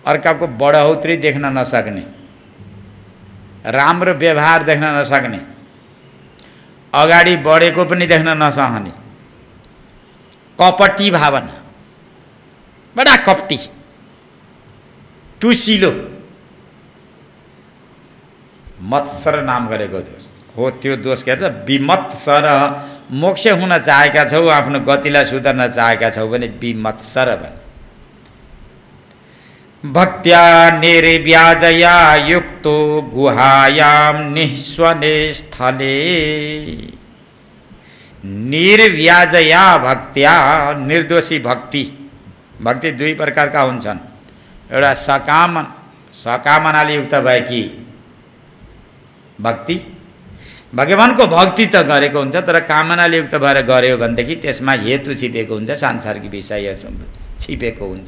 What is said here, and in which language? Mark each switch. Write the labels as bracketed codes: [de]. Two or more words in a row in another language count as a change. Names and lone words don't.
[ne] अर्काको बढौत्री देख्न नसक्ने, राम्रो व्यवहार देख्न नसक्ने, अगाडि बढेको पनि देख्न नसक्ने, कपटी भावना, बडा कपटी, तुसिलो, मत्सर नाम गरेको दोष हो। त्यो दोष के भन्छ? विमत्सर। मोक्ष हुन चाहेका छौ, आफ्नो गतिलाई सुधार्न चाहेका छौ भने विमत्सर भन्। [sa] भक्त्या निर्व्याजया युक्तो गुहायाम निःस्वने स्थले। निर्व्याजया भक्त्या, [ne] निर्दोषी भक्ति। भक्ति दुई प्रकारका हुन्छन्। एउटा सकामनाले युक्त भएकी भक्ति, भगवानको भक्ति त गरेको हुन्छ तर कामनाले युक्त भएर गर्यो भनेदेखि त्यसमा हेतु छिपेको हुन्छ, सांसारिक विषय छिपेको हुन्छ।